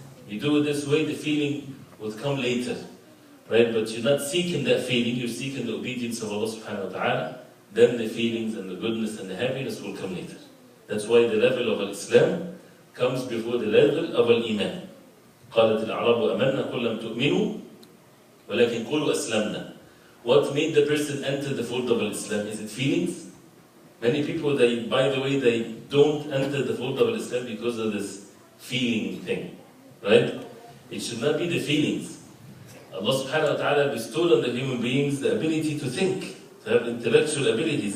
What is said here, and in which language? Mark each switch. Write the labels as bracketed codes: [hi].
[en] You do it this way, the feeling will come later. Right? But you're not seeking that feeling, you're seeking the obedience of Allah subhanahu wa ta'ala. Then the feelings and the goodness and the happiness will come later. That's why the level of Al-Islam comes before the level of Al-Iman. [ar] قالت الأعراب أمنا قل لم تؤمنوا ولكن قولوا أسلمنا. [en] What made the person enter the fold of Islam? Is it feelings? Many people, by the way, they don't enter the fold of Islam because of this feeling thing. Right? It should not be the feelings. Allah subhanahu wa ta'ala bestowed on the human beings the ability to think, to have intellectual abilities.